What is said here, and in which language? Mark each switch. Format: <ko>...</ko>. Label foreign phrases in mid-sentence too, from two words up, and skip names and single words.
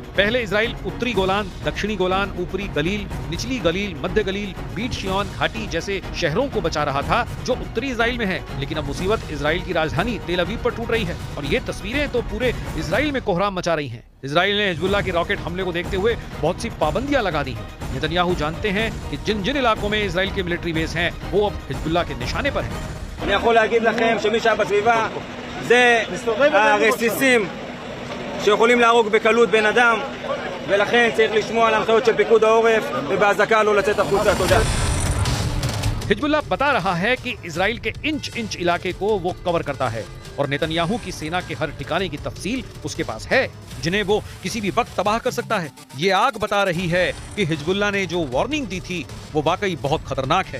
<hi>पहले इजराइल उत्तरी गोलान, दक्षिणी गोलान, ऊपरी गलील, निचली गलील, मध्य गलील, बीट शियोन घाटी जैसे शहरों को बचा रहा था जो उत्तरी इजराइल में है, लेकिन अब मुसीबत इजराइल की राजधानी तेल अवीव पर टूट रही है और ये तस्वीरें तो पूरे इजराइल में कोहराम मचा रही हैं। इजराइल ने हिजबुल्लाह के रॉकेट हमले को देखते हुए बहुत सी पाबंदियां लगा दी हैं। नेतन्याहू जानते हैं कि जिन जिन इलाकों में इजराइल के</hi> <en>military base</en> <hi>हैं, वो अब हिजबुल्लाह के निशाने पर हैं।</hi> <he>אני יכול להגיד לכם שמי שהיה בסביבה זה הרסיסים שיכולים להרוג בקלות בן אדם, ולכן צריך לשמוע על ההנחיות של פיקוד העורף ובהזעקה לא לצאת החוצה. תודה.</he> <hi>हिजबुल्लाह बता रहा है कि इजराइल के इंच इंच इलाके को वो कवर करता है और नेतन्याहू की सेना के हर ठिकाने की तफसील उसके पास है, जिन्हें वो किसी भी वक्त तबाह कर सकता है। ये आग बता रही है कि हिजबुल्लाह ने जो वार्निंग दी थी वो वाकई बहुत खतरनाक है।</hi>